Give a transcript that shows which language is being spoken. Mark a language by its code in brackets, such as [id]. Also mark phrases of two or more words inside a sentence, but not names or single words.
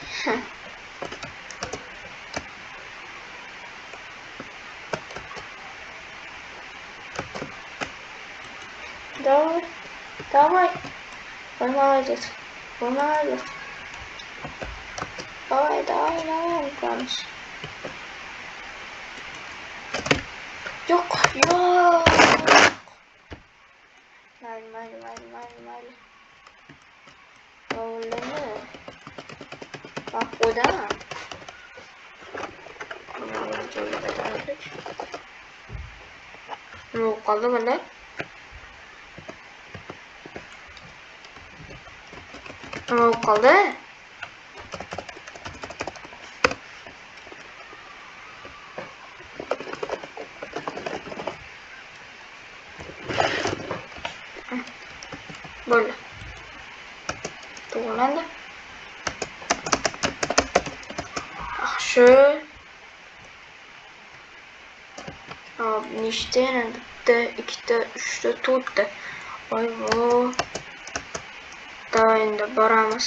[ru] Давай. Молодец. Давай, Ганс. [tr] Yok. [uz] Mayli. [tr] Oğlum. Bak o da. Ne kaldı böyle? Ne kaldı? Böyle. [uz] To'g'rilandi. Yaxshi. Nechta yana? Bitta, ikkita, uchta, to'rtta. Voy. Davay endi boramiz.